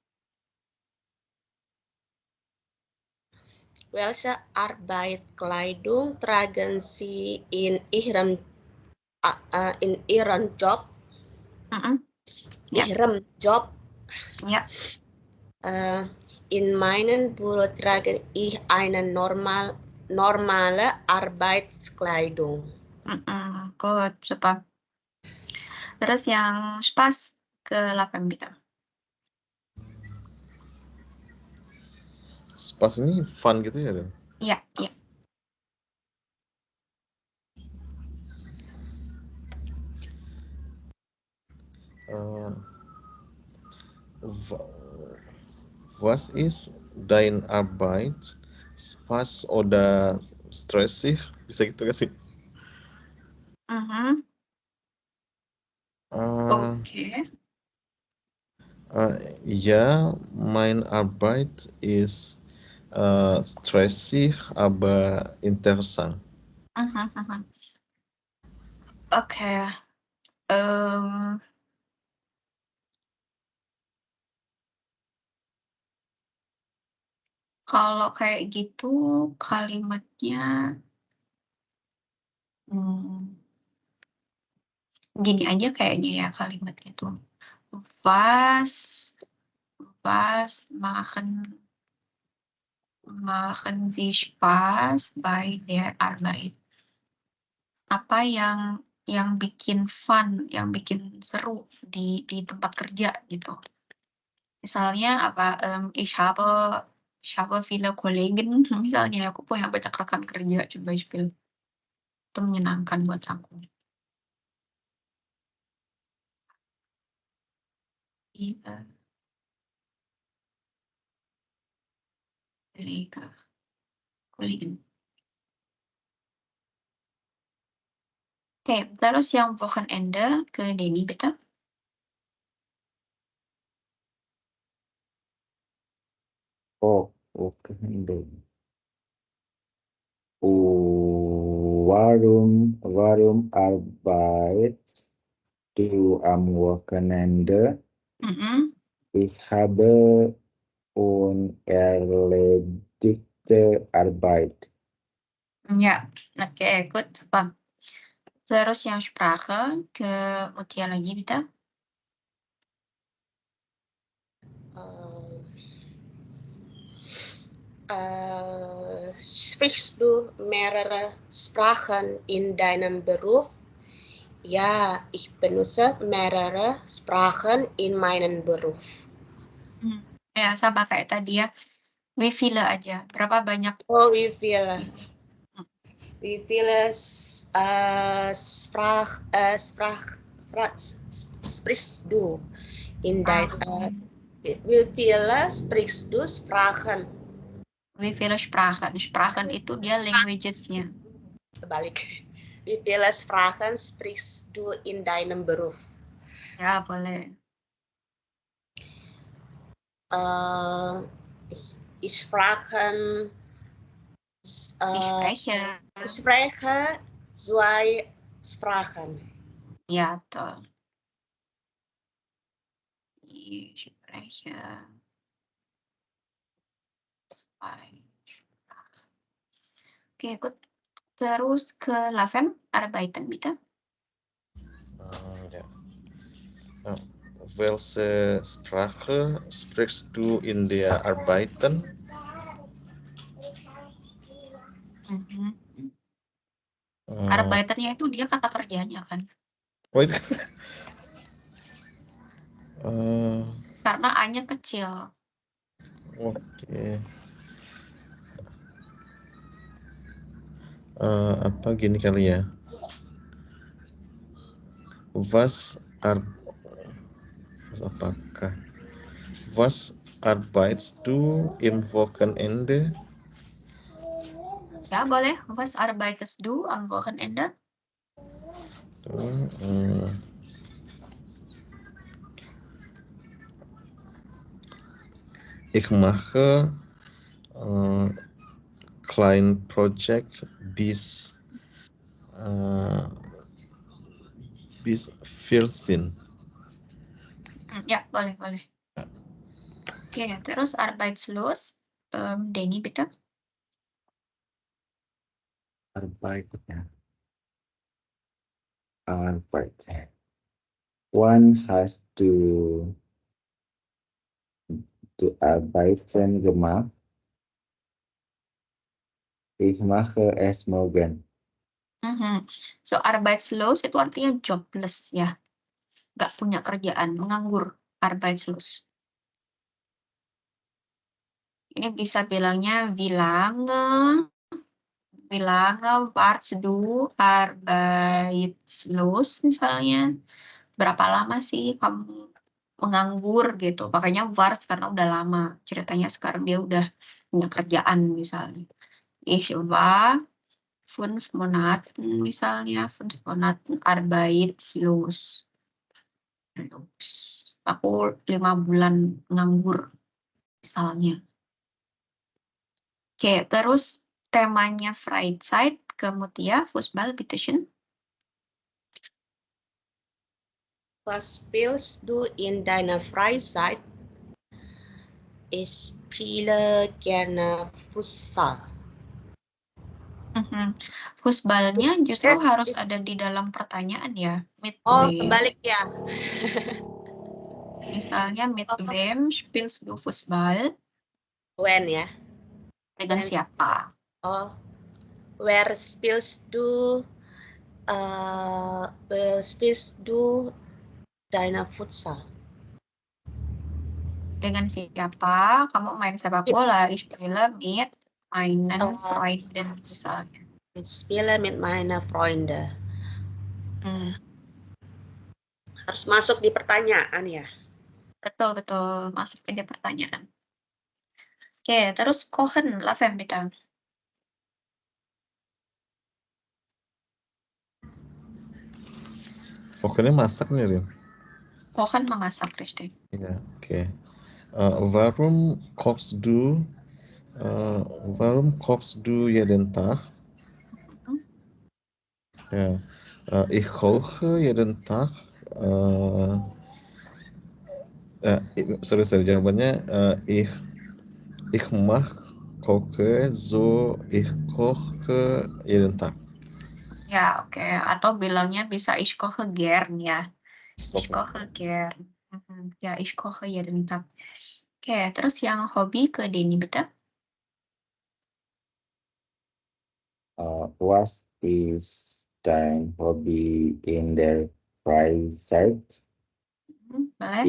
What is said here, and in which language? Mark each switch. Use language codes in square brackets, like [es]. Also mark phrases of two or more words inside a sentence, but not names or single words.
[de] Welche Arbeitskleidung tragen Sie in Ihrem Job? Ihrem Job? Ja. In meinem Büro trage ich eine normale Arbeitskleidung. [en] Good, super. [id] Terus yang Spaß ke 8 bitte. Spaß ini fun gitu ya, Dan? Iya. [de] Was ist dein Arbeit? Spaß oder stressig? [id] Bisa gitu gak sih? Oke. [de] Ja, mein Arbeit ist stressig, aber interessant. [id] Oke. Kalau kayak gitu kalimatnya gini aja kayaknya ya kalimatnya tuh. [de] Was machen Sie Spaß bei der Arbeit? [id] Apa yang bikin fun, yang bikin seru di tempat kerja gitu. Misalnya apa, [de] ich habe viele Kollegen, [id] misalnya aku punya banyak rekan kerja [de] zum Beispiel. [id] Itu menyenangkan buat aku. [de] Kollegen. [id] Oke, terus yang Wochenende ke Denny, bitte. [de] Oh, Wochenende. Warum arbeitest du am Wochenende? Ich habe unerledigte Arbeit. [id] Ya, oke, [en] good, super. [id] Terus yang Sprache ke Mutia lagi, bitte. [de] Sprichst du mehrere Sprachen in deinem Beruf? Ja, ich benutze mehrere Sprachen in meinem Beruf. [id] Ya, sama kayak tadi ya. [de] Wie viele [id] aja? Berapa banyak? [de] Oh, wie viele sprichst du in wie viele sprichst du Sprachen? Wie viele Sprachen? [id] Sprachen itu dia languages-nya. Kebalik. [de] Wie viele Sprachen sprichst du in deinem Beruf? [id] Ya, boleh. [de] Ich spreche zwei Sprachen. Ja, toll. Ich spreche zwei Sprachen. Oke, gut. [id] Terus ke Laven, arbeiten, bitte. [de] Ja. Welche Sprache sprichst du in der Arbeiten? [id] Arbeiternya itu dia kata kerjanya kan. Oh, itu. Karena A-nya kecil. Oke. Atau gini kali ya. [de] Was arbeitest du im Wochenende? [id] Ya, boleh. [de] Was arbeitest du am Wochenende? Ich mache klein Project bis 14. [id] Ya, boleh. Oke, terus arbeitslos. Denny, bitte. [de] Arbeit. [en] One has to [de] arbeiten gemacht. Ich mache es morgen. [id] So, arbeitslos itu artinya jobless ya. Nggak punya kerjaan, menganggur, arbeitslos. Ini bisa bilangnya [de] wie lange warst du arbeitslos [id] misalnya. Berapa lama sih kamu menganggur gitu. Makanya warst karena udah lama. Ceritanya sekarang dia udah punya kerjaan misalnya. [de] Ich war 5 Monaten misalnya, 5 Monaten arbeitslos. [id] Aku 5 bulan nganggur misalnya. Oke, terus temanya Freizeit ke Mutia, [de] Fußball, bitteschön. Was spielst du in deiner Freizeit? Ich spiele gerne Futsal. [id] Fußballnya justru harus ada di dalam pertanyaan ya. Oh, kebalik ya. Misalnya, [de] mit wem spielst du Fußball? [id] When ya. Dengan siapa? [de] Oh, where spielst du deine Futsal? [id] Dengan siapa kamu main sepak bola? [de] Ich spiele mit meinen Freunden misalnya. Ich spiele mit meinen Freunden. [id] Harus masuk di pertanyaan ya. betul. Masuk ide pertanyaan. Oke, terus kochen, Lavem, bitte. Pokoknya masak nih, Rin. Kochen memasak, [de] richtig. Ja, okay. Warum kochst du jeden Tag? Mhm. Ja, ich koche jeden Tag. Sorry, jawabannya ich mach koche so ich koche jeden Tag. [id] Ya, oke. Atau bilangnya bisa [de] ich koche gern [id] ya. Ich Oke. [de] koche gern. Ya, ich koche jeden Tag. [id] Oke, terus yang hobi ke Denny, bitte. [de] What is dein Hobby in der Freizeit? [id] Boleh?